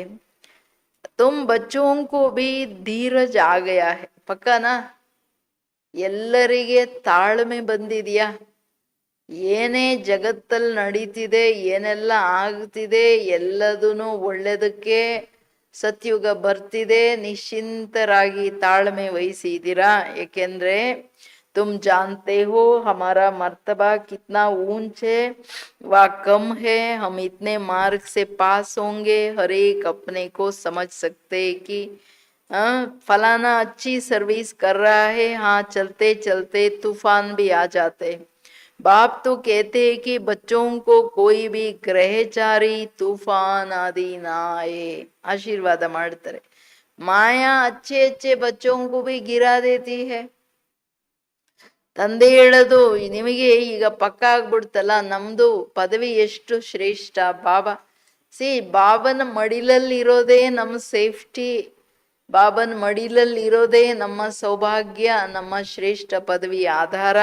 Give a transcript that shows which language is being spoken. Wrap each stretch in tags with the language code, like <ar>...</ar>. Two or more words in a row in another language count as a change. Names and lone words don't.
<hi>तुम बच्चोंको भी धीरज आगया पक्का ना,</hi> <kn>ಎಲ್ಲರಿಗೆ ತಾಳ್ಮೆ ಬಂದಿದ್ಯಾ? ಏನೇ ಜಗತ್ತಲ್ಲಿ ನಡೀತಿದೆ, ಏನೆಲ್ಲ ಆಗ್ತಿದೆ, ಎಲ್ಲದೂ ಒಳ್ಳೇದಕ್ಕೆ ಸತ್ಯುಗ ಬರ್ತಿದೆ, ನಿಶ್ಚಿಂತರಾಗಿ ತಾಳ್ಮೆ ವಹಿಸಿದ್ದೀರಾ.</kn> <hi>ಏಕೆಂದ್ರೆ तुम जानते हो हमारा मर्तबा कितना ऊंच है व कम है, हम इतने मार्ग से पास होंगे, हर एक अपने को समझ सकते कि फलाना अच्छी सर्विस कर रहा है, हाँ चलते चलते तूफान भी आ जाते। बाप तो कहते हैं कि बच्चों को कोई भी ग्रहचारी तूफान आदि ना आए, आशीर्वाद ಮಾಡ್ತಾರೆ. माया अच्छे अच्छे बच्चों को भी गिरा देती है.</hi> <kn>ತಂದೆ ಹೇಳೋದು ನಿಮಗೆ ಈಗ ಪಕ್ಕ ಆಗ್ಬಿಡ್ತಲ್ಲ, ನಮ್ದು ಪದವಿ ಎಷ್ಟು ಶ್ರೇಷ್ಠ. ಬಾಬಾ ಬಾಬನ ಮಡಿಲಲ್ಲಿರೋದೇ ನಮ್ಮ ಸೇಫ್ಟಿ, ಬಾಬನ ಮಡಿಲಲ್ಲಿರೋದೇ ನಮ್ಮ ಸೌಭಾಗ್ಯ, ನಮ್ಮ ಶ್ರೇಷ್ಠ ಪದವಿ ಆಧಾರ.</kn>